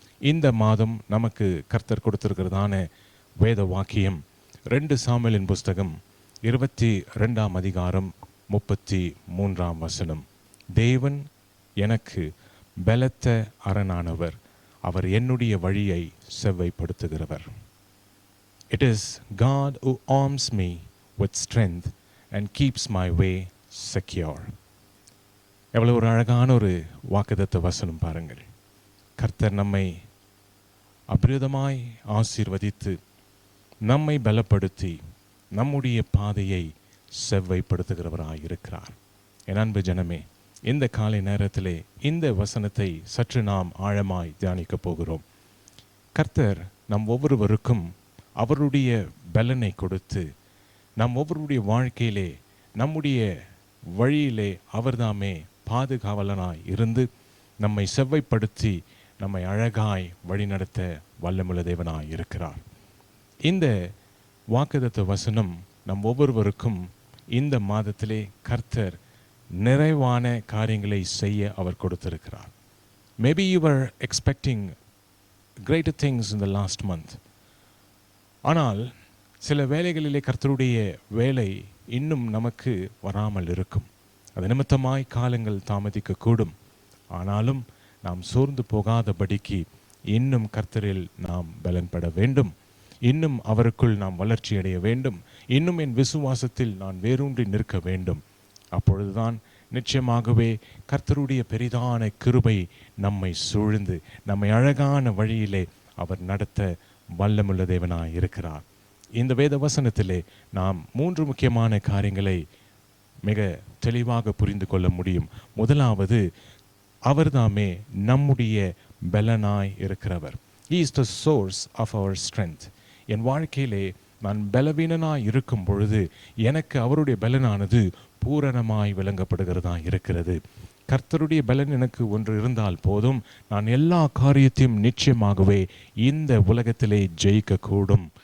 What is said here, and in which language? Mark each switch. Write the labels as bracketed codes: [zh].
[ta] இந்த மாதம் நமக்கு கர்த்தர் கொடுத்திருக்கிறதான வேத வாக்கியம் 2 சாமுவேலின் புஸ்தகம் 22ஆம் அதிகாரம் 33ஆம் வசனம். தேவன் எனக்கு பலத்த அரணானவர், அவர் என்னுடைய வழியை செவ்வைப்படுத்துகிறவர். [en] It is God who arms me with strength and keeps my way secure. [ta] எவ்வளவு ஒரு அழகான ஒரு வாக்குத்தத்த வசனம் பாருங்கள். கர்த்தர் நம்மை அபிரிதமாய் ஆசீர்வதித்து நம்மை பலப்படுத்தி நம்முடைய பாதையை செவ்வைப்படுத்துகிறவராய் இருக்கிறார். என் அன்பு ஜனமே, இந்த காலை நேரத்திலே இந்த வசனத்தை சற்று நாம் ஆழமாய் தியானிக்க போகிறோம். கர்த்தர் நம் ஒவ்வொருவருக்கும் அவருடைய பலனை கொடுத்து நம் ஒவ்வொருடைய வாழ்க்கையிலே நம்முடைய வழியிலே அவர்தாமே பாதுகாவலனாய் இருந்து நம்மை செவ்வைப்படுத்தி நம்மை அழகாய் வழிநடத்த வல்லமுள்ள தேவனாய் இருக்கிறார். இந்த வாக்குத்தத்த வசனம் நம் ஒவ்வொருவருக்கும் இந்த மாதத்திலே கர்த்தர் நிறைவான காரியங்களை செய்ய அவர் கொடுத்திருக்கிறார். [en] Maybe you were expecting greater things in the last month. [ta] ஆனால் சில வேலைகளிலே கர்த்தருடைய வேலை இன்னும் நமக்கு வராமல் இருக்கும். அது நிமித்தமாய் காலங்கள் தாமதிக்கக்கூடும். ஆனாலும் நாம் சோர்ந்து போகாதபடிக்கு இன்னும் கர்த்தரில் நாம் பலன்பட வேண்டும். இன்னும் அவருக்குள் நாம் வளர்ச்சி அடைய வேண்டும். இன்னும் என் விசுவாசத்தில் நான் வேரூன்றி நிற்க வேண்டும். அப்பொழுதுதான் நிச்சயமாகவே கர்த்தருடைய பெரிதான கிருபை நம்மை சூழ்ந்து நம்மை அழகான வழியிலே அவர் நடத்த வல்லமுள்ள தேவனாய் இருக்கிறார். இந்த வேத வசனத்திலே நாம் 3 முக்கியமான காரியங்களை மிக தெளிவாக புரிந்து கொள்ள முடியும். முதலாவது, அவர்தாமே நம்முடைய பலனாய் இருக்கிறவர். [en] He is the source of our strength. [ta] என் வாழ்க்கையிலே நான் பலவீனனாய் இருக்கும் பொழுது எனக்கு அவருடைய பலனானது பூரணமாய் விளங்கப்படுகிறதா இருக்கிறது. கர்த்தருடைய பலன் எனக்கு ஒன்று இருந்தால் போதும், நான் எல்லா காரியத்தையும் நிச்சயமாகவே இந்த உலகத்திலே ஜெயிக்கக்கூடும்.